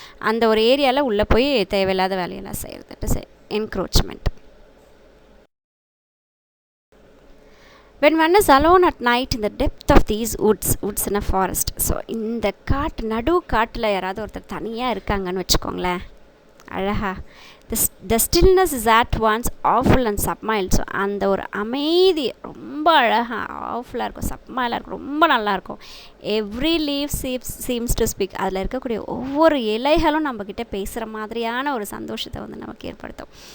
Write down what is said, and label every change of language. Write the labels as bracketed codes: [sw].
[ta] அந்த ஒரு ஏரியாவில் உள்ளே போய் தேவையில்லாத வேலையெல்லாம் செய்கிறது encroachment. [en] When one is alone at night in the depth of these woods in a forest. [ta] So இந்த நடு காட்டில் யாராவது ஒருத்தர் தனியாக இருக்காங்கன்னு வச்சுக்கோங்களேன், அழகா [en] the stillness is at once awful and subtle. [ta] So அந்த ஒரு அமைதி ரொம்ப அழகாக ஆஃபுல்லாக இருக்கும், சப்மைலாக இருக்கும், ரொம்ப நல்லாயிருக்கும். [en] Every leave seems to speak. [ta] அதில் இருக்கக்கூடிய ஒவ்வொரு இலைகளும் நம்மக்கிட்ட பேசுகிற மாதிரியான ஒரு சந்தோஷத்தை வந்து நமக்கு ஏற்படுத்தும்.